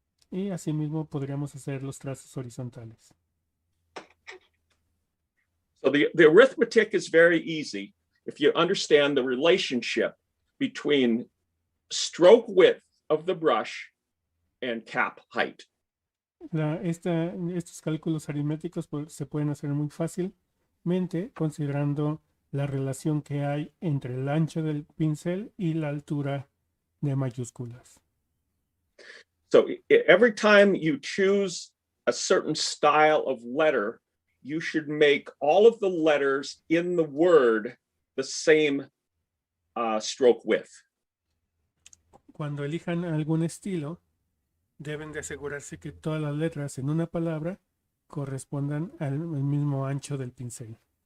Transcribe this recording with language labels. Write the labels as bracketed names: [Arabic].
[Spanish] Y asimismo podríamos hacer los trazos horizontales. [English] So the arithmetic is very easy if you understand the relationship between stroke width of the brush and cap height. [Spanish] Estos cálculos aritméticos se pueden hacer muy fácilmente considerando la relación que hay entre el ancho del pincel y la altura de mayúsculas. [English] So every time you choose a certain style of letter, you should make all of the letters in the word the same stroke width. [Spanish] Cuando elijan algún estilo, deben de asegurarse que todas las letras en una palabra correspondan al mismo ancho del pincel.